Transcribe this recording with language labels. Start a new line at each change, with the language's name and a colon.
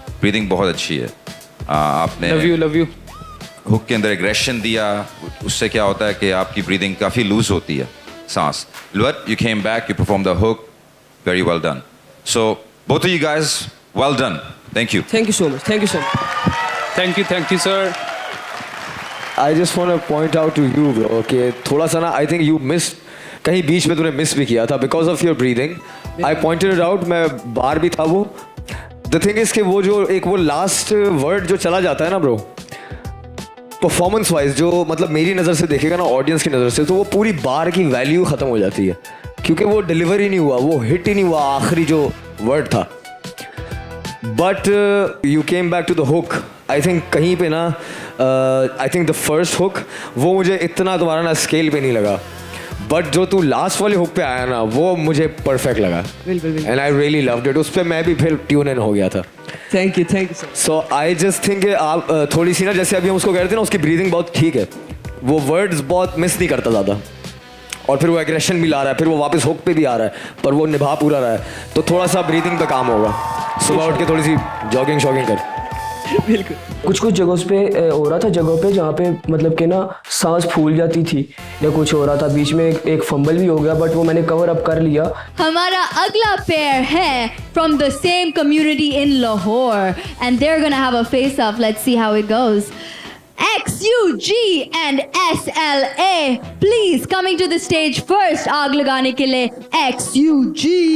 Hindi: breathing बहुत अच्छी है. आपने
English: love you
Hindi: हुक के अंदर एग्रेशन दिया, उससे क्या होता है कि आपकी ब्रीदिंग काफ़ी लूज होती है. Saans.
English: But you came back, you performed the hook. Very well done. So, both of you guys, well done. Thank you. Thank you so much. Thank you so much. Thank you, sir. I just want to point out to you, bro,
Hindi: कि थोड़ा सा ना,
English: I think you missed,
Hindi: कहीं बीच में तूने miss भी किया था
English: because of your breathing. I pointed it out,
Hindi: मैं बाहर भी था वो.
English: The thing is
Hindi: कि वो जो एक वो last word जो चला जाता है ना bro, performance wise जो मतलब मेरी नज़र से देखेगा ना audience की नज़र से, तो वो पूरी बार की value ख़त्म हो जाती है क्योंकि वो deliver ही नहीं हुआ, वो hit ही नहीं हुआ आखिरी जो word था.
English: But you came back to the hook.
Hindi: I think कहीं पे ना
English: I think the first hook
Hindi: वो मुझे इतना तुम्हारा ना स्केल पे नहीं लगा. बट जो तू लास्ट वाले हुक पे आया ना वो मुझे परफेक्ट लगा.
English: And I really loved it.
Hindi: उस पर मैं भी फिर ट्यून इन हो गया था.
English: Thank you sir. So I just think
Hindi: आप थोड़ी सी ना जैसे अभी हम उसको कह रहे थे ना उसकी ब्रीदिंग बहुत ठीक है. वो वर्ड्स बहुत मिस नहीं करता ज़्यादा और फिर वो एग्रेशन भी ला रहा है, फिर वो वापस हुक पे भी आ रहा है पर वो निभा पूरा रहा है. तो थोड़ा सा ब्रीदिंग पे काम होगा. सुबह उठ के थोड़ी सी जॉगिंग शॉगिंग कर. बिल्कुल. कुछ जगहों पे हो रहा था, जगहों पे जहाँ पे मतलब कि ना सांस फूल जाती थी या कुछ हो रहा था, बीच में एक फंबल भी हो गया बट वो मैंने कवर अप कर लिया. हमारा अगला पेयर है
English: from the same community in Lahore and they're gonna have a face off. Let's see how it goes. XUG and SLA, please coming to the stage first.
Hindi: आग लगाने के लिए XUG.